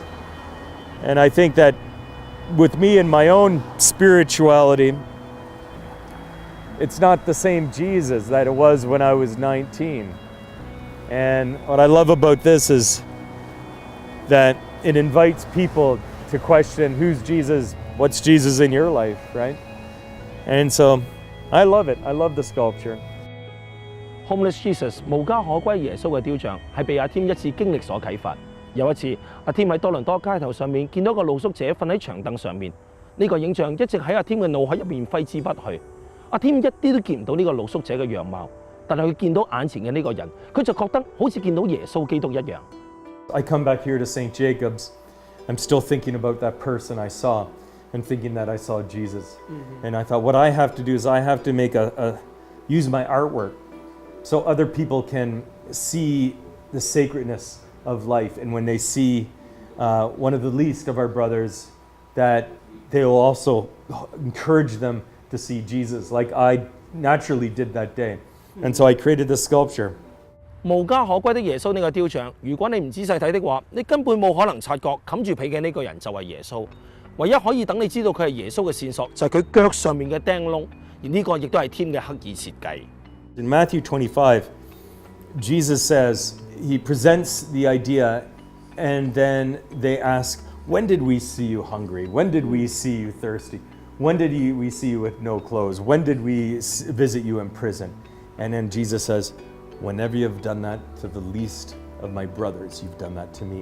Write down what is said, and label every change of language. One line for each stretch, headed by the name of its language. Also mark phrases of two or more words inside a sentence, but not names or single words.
English: And I think that with me and my own spirituality, it's not the same Jesus that it was when I was 19. And what I love about this is that it invites people to question who's Jesus, what's Jesus in your life, right? And so I love it. I love the sculpture.
Cantonese: Homeless Jesus 無家可歸耶穌嘅雕像係被阿 Tim 一次經歷所啟發。有一次，阿 Tim 喺多倫多街頭上面見到個露宿者瞓喺長凳上面，呢個影像一直喺阿 Tim 嘅腦海入面揮之不去。阿 Tim 一啲都見唔到呢個露宿者嘅樣貌，但係佢見到眼前嘅呢個人，佢就覺得好似見到耶穌基督一樣。
English: I come back here to St. Jacob's, I'm still thinking about that person I saw and thinking that I saw Jesus. And I thought what I have to do is I have to make use my artwork so other people can see the sacredness of life. And when they see one of the least of our brothers, that they will also encourage them to see Jesus like I naturally did that day. And so I created this sculpture.
Cantonese: 無家可歸的耶穌呢個雕像，如果你唔仔細睇的話，你根本冇可能察覺冚住被嘅呢個人就係耶穌。唯一可以等你知道佢係耶穌嘅線索，就係佢腳上面嘅釘窿，而呢個亦都係 Tim 嘅刻意設計。
English: In Matthew 25, Jesus says, he presents the idea, and then they ask, when did we see you hungry? When did we see you thirsty? When did we see you with no clothes? When did we visit you in prison? And then Jesus says, whenever you've done that to the least of my brothers, you've done that to me.